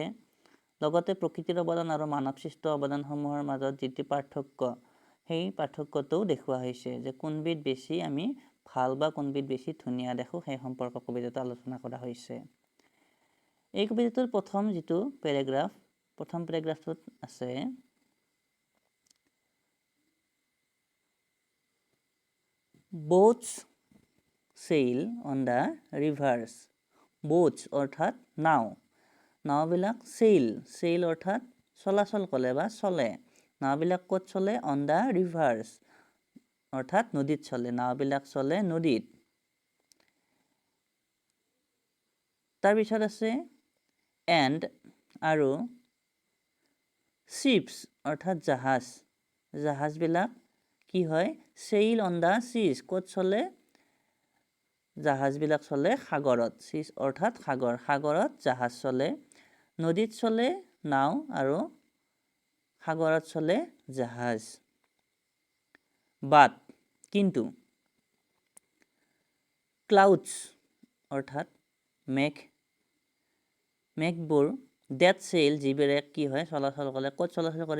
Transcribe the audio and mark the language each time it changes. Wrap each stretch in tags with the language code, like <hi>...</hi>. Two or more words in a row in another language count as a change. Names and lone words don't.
<as>লগতে প্ৰকৃতিৰ অৱদান আৰু মানৱসৃষ্ট অৱদানসমূহৰ মাজত যিটো পাৰ্থক্য সেই পাৰ্থক্যটোও দেখুওৱা হৈছে যে কোনবিধ বেছি আমি ভাল বা কোনবিধ বেছি ধুনীয়া দেখোঁ সেই সম্পৰ্কে কবিতাটো আলোচনা কৰা হৈছে। এই কবিতাটোৰ প্ৰথম পেৰেগ্ৰাফটোত আছে</as> <en>boats sail on the rivers.</en> <as>boats অৰ্থাৎ নাওবিলাক sail অৰ্থাৎ চলাচল কৰে বা চলে। নাওবিলাক ক'ত চলে?</as> <en>on the rivers</en> <as>অৰ্থাৎ নদীত চলে। নাওবিলাক চলে নদীত। তাৰপিছত আছে and আৰু ships অৰ্থাৎ জাহাজবিলাক কি হয়?</as> <en>sail on the seas</en> <as>ক'ত চলে? জাহাজবিলাক চলে সাগৰত। seas অৰ্থাৎ সাগৰত জাহাজ চলে। নদীত চলে নাও আৰু সাগৰত চলে জাহাজ। বাট কিন্তু ক্লাউডছ অৰ্থাৎ মেঘবোৰ</as> <en>that sail</en> <as>যিবিলাক কি হয় চলাচল কৰে ক'ত চলাচল কৰে?</as>